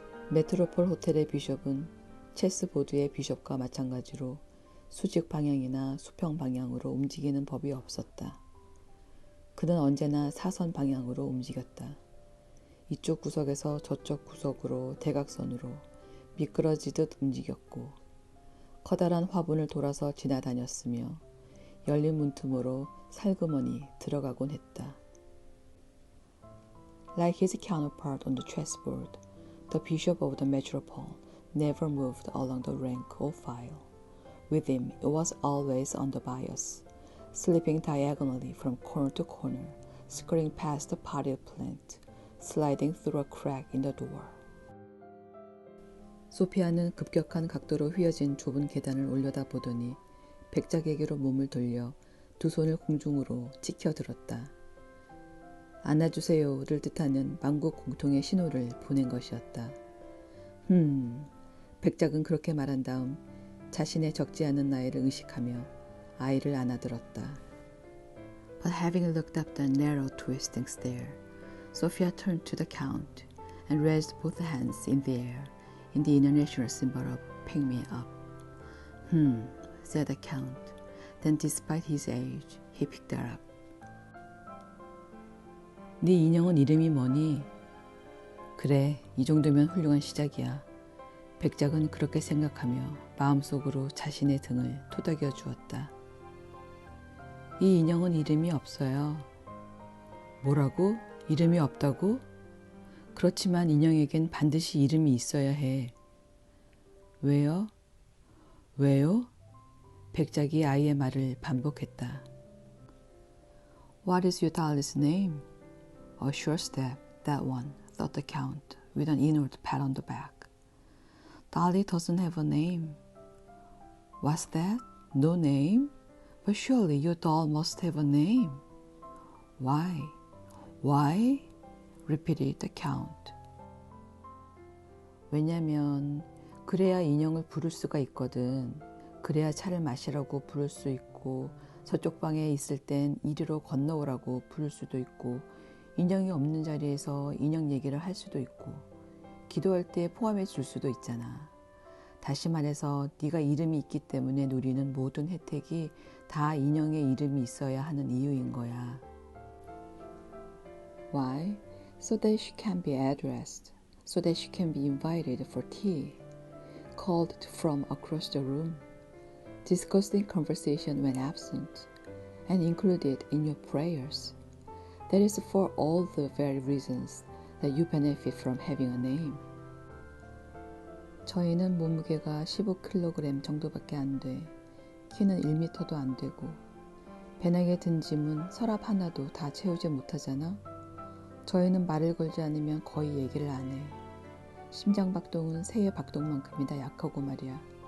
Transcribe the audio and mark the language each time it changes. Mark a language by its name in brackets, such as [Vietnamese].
[Korean] 메트로폴 호텔의 비숍은 체스보드의 비숍과 마찬가지로 수직 방향이나 수평 방향으로 움직이는 법이 없었다. 그는 언제나 사선 방향으로 움직였다. 이쪽 구석에서 저쪽 구석으로 대각선으로 미끄러지듯 움직였고 커다란 화분을 돌아서 지나다녔으며 열린 문틈으로 살그머니 들어가곤 했다. [English] Like his counterpart on the chessboard, the bishop of the metropole never moved along the rank or file. With him, it was always on the bias, slipping diagonally from corner to corner, skirting past the potted plant, sliding through a crack in the door. [Korean] 소피아는 급격한 각도로 휘어진 좁은 계단을 올려다보더니 백작에게로 몸을 돌려 두 손을 공중으로 치켜들었다. 안아주세요를 뜻하는 만국 공통의 신호를 보낸 것이었다. 백작은 그렇게 말한 다음 자신의 적지 않은 나이를 의식하며 아이를 안아들었다. [English] But having looked up the narrow twisting stair, Sophia turned to the Count and raised both hands in the air in the international symbol of pick me up. Said the Count. Then despite his age, he picked her up. [Korean] 네 인형은 이름이 뭐니? 그래, 이 정도면 훌륭한 시작이야. 백작은 그렇게 생각하며 마음속으로 자신의 등을 토닥여 주었다. 이 인형은 이름이 없어요. 뭐라고? 이름이 없다고? 그렇지만 인형에겐 반드시 이름이 있어야 해. 왜요? 왜요? 백작이 아이의 말을 반복했다. [English] What is your doll's name? A sure step, that one, thought the Count, with an inward pat on the back. Dolly doesn't have a name. What's that? No name? But surely your doll must have a name. Why? Why? Repeated the Count. [Korean] 왜냐면 그래야 인형을 부를 수가 있거든. 그래야 차를 마시라고 부를 수 있고 저쪽 방에 있을 땐 이리로 건너오라고 부를 수도 있고 인형이 없는 자리에서 인형 얘기를 할 수도 있고 기도할 때 포함해 줄 수도 있잖아. 다시 말해서 네가 이름이 있기 때문에 누리는 모든 혜택이 다 인형의 이름이 있어야 하는 이유인 거야. [English] Why? So that she can be addressed, so that she can be invited for tea, called from across the room, discussed in conversation when absent, and included in your prayers. That is for all the very reasons that you benefit from having a name. [Korean] 저희는 몸무게가 15kg 정도밖에 안 돼. 키는 1m도 안 되고 배낭에 든 짐은 서랍 하나도 다 채우지 못하잖아. 저희는 말을 걸지 않으면 거의 얘기를 안 해. 심장박동은 새의 박동만큼이나 약하고 말이야.